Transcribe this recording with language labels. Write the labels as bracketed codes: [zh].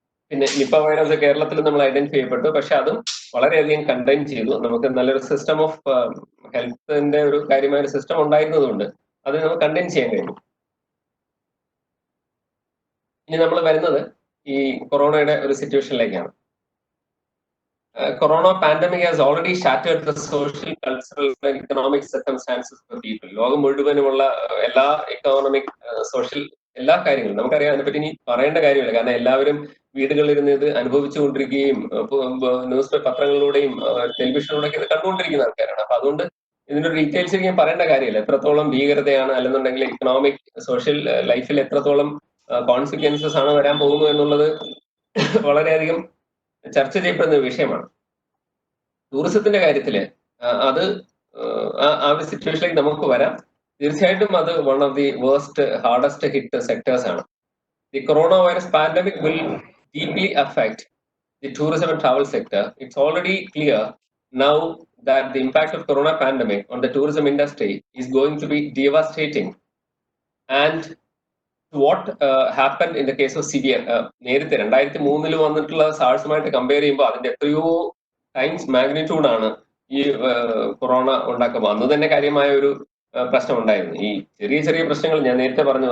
[ml] പിന്നെ Nipah virus കേരളത്തിൽ നമ്മൾ ഐഡന്റിഫൈ ചെയ്യപ്പെട്ടു. പക്ഷെ അതും വളരെയധികം കണ്ടെയ്ൻ ചെയ്തു. നമുക്ക് നല്ലൊരു സിസ്റ്റം ഓഫ് ഹെൽത്തിന്റെ ഒരു കാര്യമായ ഒരു സിസ്റ്റം ഉണ്ടായിരുന്നതുകൊണ്ട് അത് നമുക്ക് കണ്ടെയ്ൻ ചെയ്യാൻ കഴിഞ്ഞു. ഇനി നമ്മൾ വരുന്നത് ഈ കൊറോണയുടെ ഒരു സിറ്റുവേഷനിലേക്കാണ്. [en] Corona pandemic has already shattered the social, cultural, and economic circumstances for people. [ml] ലോകം മുഴുവനുമുള്ള എല്ലാ എക്കണോമിക്, സോഷ്യൽ എല്ലാ കാര്യങ്ങളും നമുക്കറിയാം. അതിനെപ്പറ്റി ഇനി പറയേണ്ട കാര്യമില്ല. കാരണം എല്ലാവരും വീടുകളിലിരുന്ന് ഇത് അനുഭവിച്ചുകൊണ്ടിരിക്കുകയും ന്യൂസ് പത്രങ്ങളിലൂടെയും ടെലിവിഷനിലൂടെയൊക്കെ ഇത് കണ്ടുകൊണ്ടിരിക്കുന്ന ആൾക്കാരാണ്. അപ്പൊ അതുകൊണ്ട് ഇതിന്റെ ഡീറ്റെയിൽസ് ഞാൻ പറയേണ്ട കാര്യമില്ല. എത്രത്തോളം ഭീകരതയാണ്, അല്ലെന്നുണ്ടെങ്കിൽ ഇക്കണോമിക് സോഷ്യൽ ലൈഫിൽ എത്രത്തോളം കോൺസിക്വൻസസ് ആണ് വരാൻ പോകുന്നു എന്നുള്ളത് വളരെയധികം ചർച്ച ചെയ്യപ്പെടുന്ന ഒരു വിഷയമാണ്. ടൂറിസത്തിന്റെ കാര്യത്തില് അത് ആ ഒരു സിറ്റുവേഷനിലേക്ക് നമുക്ക് വരാം. തീർച്ചയായിട്ടും അത് [en] One of the worst hardest hit sectors ആണ്. The corona virus pandemic will deeply affect the tourism and travel sector. It's already clear now that the impact of corona pandemic on the tourism industry is going to be devastating. And what happened in the case of severe, [ml] നേരത്തെ 2003 വന്നിട്ടുള്ള സാഴ്സുമായിട്ട് compare ചെയ്യുമ്പോൾ അതിന്റെ എത്രയോ times magnitude ആണ് ഈ corona ഉണ്ടാക്കുമ്പോൾ. അന്ന് തന്നെ കാര്യമായ ഒരു പ്രശ്നം ഉണ്ടായിരുന്നു. ഈ ചെറിയ ചെറിയ പ്രശ്നങ്ങൾ ഞാൻ നേരത്തെ പറഞ്ഞു.